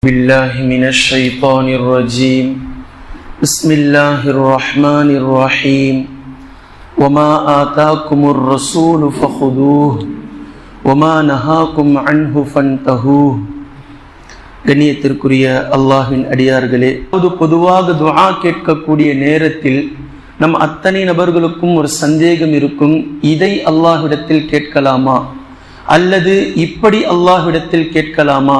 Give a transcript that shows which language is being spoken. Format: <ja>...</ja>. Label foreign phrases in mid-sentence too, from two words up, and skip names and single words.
<ar>بالله من الشيطان الرجيم بسم الله الرحمن الرحيم وما آتاكم الرسول فخذوه وما نهاكم عنه فانتهوه.</ar> <ta>கண்ணியத்திற்குரிய அல்லாஹ்வின் அடியார்களே, பொதுவாக துஆ கேட்கக்கூடிய நேரத்தில் நம் அத்தனை நபர்களுக்கும் ஒரு சந்தேகம் இருக்கும். இதை அல்லாஹ்விடத்தில் கேட்கலாமா அல்லது இப்படி அல்லாஹ்விடத்தில் கேட்கலாமா?</ta>